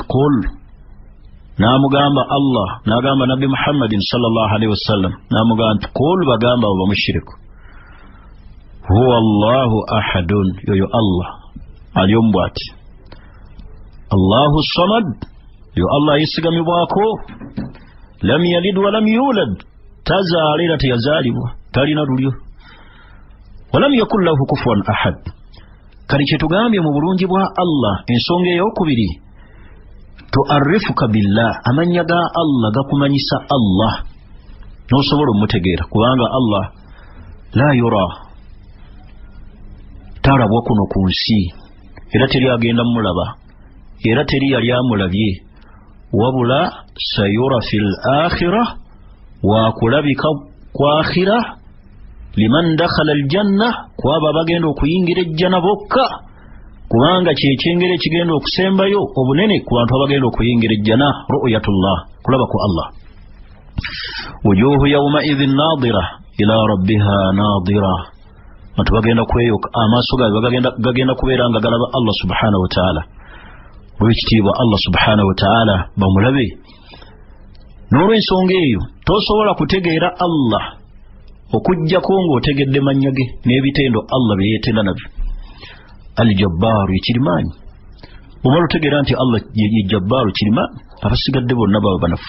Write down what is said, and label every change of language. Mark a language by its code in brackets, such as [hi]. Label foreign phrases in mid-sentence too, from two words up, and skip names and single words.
[ar] qul, [lg] n'amugamba Allah, n'agamba Nabbi [ar] Muhammadin صلى الله عليه وسلم, [lg] n'amugamba nti qul, bagamba abo bamushiriku, [ar] هو الله أحد, [lg] yoyo Allah alyombwati, [ar] الله الصمد, [lg] yo Allah yesigamibwako, [ar] لم يلد ولم يولد, [lg] tazaalira teyazaalibwa, talina lulyo, [ar] ولم يكن له كفوا أحد. [lg] Kali kye tugambye mu bulungi bwa Allah, ensonga ey'okubiri, [ar] تعرفك بالله, [lg] amannya ga Allah gakumanyisa Allah n'osobola omutegeera, kubanga Allah [ar] لا يرى, [lg] talabwa kuno ku nsi, era teri agenda mulaba, era teri yali amulabye, wabula [ar] سيرى في الآخرة, [lg] wa kulabika kwa akhirah, liman dakhala aljanna, kwaba bagenda okuyingira ejjana bokka, kubanga kyekyengere ekigenda okusembayo obunene ku bantu abagenda okuyingira ejjana, ru'yatullah, kulaba ku Allah. [ar] وجوه يومئذ ناضرة إلى ربها ناظرة, [lg] bantu bagenda kweyoka, amaaso gaabwe gagenda kubeera nga galaba Allah [ar] سبحانه وتعالى. [lg] Olw'ekitiibwa Allah [ar] سبحانه وتعالى [lg] bamulabe. N'olw'ensonga eyo tosobola kutegeera Allah okujjako ng'otegedde mannya ge n'ebitendo Allah bye yeetenda nabyo. Al-Jabbaaru, ekirimaanyi. Bw'omala otegeera nti Allah ye Jabbaaru, kirimaanyi, abasigadde bonna baba banafu.